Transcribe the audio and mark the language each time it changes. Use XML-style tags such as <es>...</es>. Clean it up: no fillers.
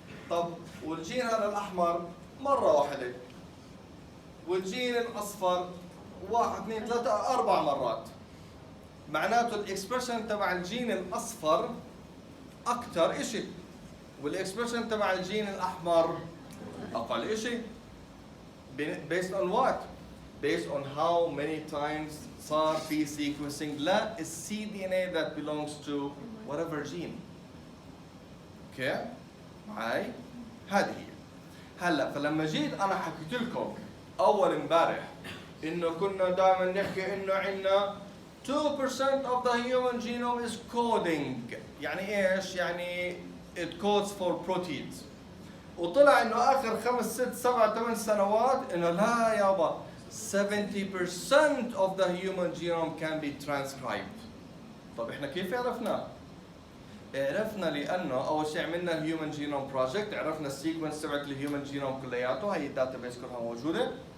<ar>طب والجين هذا الاحمر مرة واحدة، والجين الاصفر 1 2 3 4 مرات. معناته الاكسبرشن تبع الجين الاصفر اكثر شيء، والاكسبرشن تبع الجين الاحمر اقل شيء.</ar> <en>based on what? Based on how many times</en> <ar>صار في</ar> <en>sequencing للسي D N A that belongs to whatever gene.</en> <ar>اوكي؟ معي؟ هذه هي. هلا فلما جيت انا حكيت لكم اول امبارح انه كنا دائما نحكي انه عندنا 2%</ar> <en>of the human genome is coding.</en> <ar>يعني ايش؟ يعني</ar> <en>it codes for proteins.</en> <ar>وطلع انه اخر 5 6 7 8 سنوات انه لا يابا 70%</ar> <en>of the human genome can be transcribed.</en> <ar>طب احنا كيف عرفنا؟ عرفنا لانه اول شيء عملنا الهيومن جينوم بروجكت، عرفنا السيكونس تبعت الهيومن جينوم كلياته، هي الداتا بيس كلها موجوده.</ar>